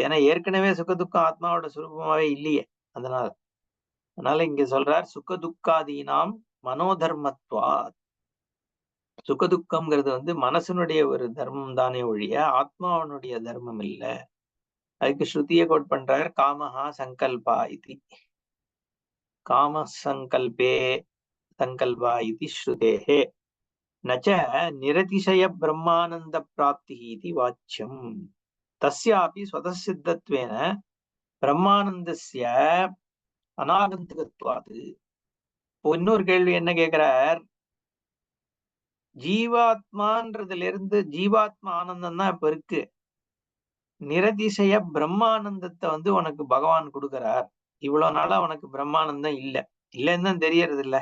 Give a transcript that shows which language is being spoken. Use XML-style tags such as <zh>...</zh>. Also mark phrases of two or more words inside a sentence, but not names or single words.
<ta>ஏன்னா ஏற்கனவே சுக துக்கம் ஆத்மாவோட சுரூபமாவே இல்லையே. அதனால இங்க சொல்றார்,</ta> <sa>सुख दुःखादीनाम् मनोधर्मत्वात्.</sa> <ta>சுகதுக்கம்ங்கிறது வந்து மனசனுடைய ஒரு தர்மம் தானே ஒழிய ஆத்மாவனுடைய தர்மம் இல்ல. அதுக்கு ஸ்ருதியை கோட் பண்றார்,</ta> <sa>कामः सङ्कल्पः</sa> <ta>இது.</ta> <sa>कामसङ्कल्पे सङ्कल्पा इति श्रुतेः न च निरतिशयब्रह्मानन्दप्राप्तिः इति वाच्यम् तस्यापि स्वतःसिद्धत्वेन ब्रह्मानन्दस्य अनागन्तकत्वात्.</sa> <ta>இப்போ இன்னொரு கேள்வி என்ன கேட்கிறார், ஜீவாத்மான்றதுல இருந்து ஜீவாத்மா ஆனந்தம் தான் இப்ப இருக்கு, நிரதிசய பிரம்மானந்தத்தை வந்து உனக்கு பகவான் கொடுக்கிறார். இவ்வளவு நாளா உனக்கு பிரம்மானந்தம் இல்லைன்னு தான் தெரியறது இல்ல.</ta>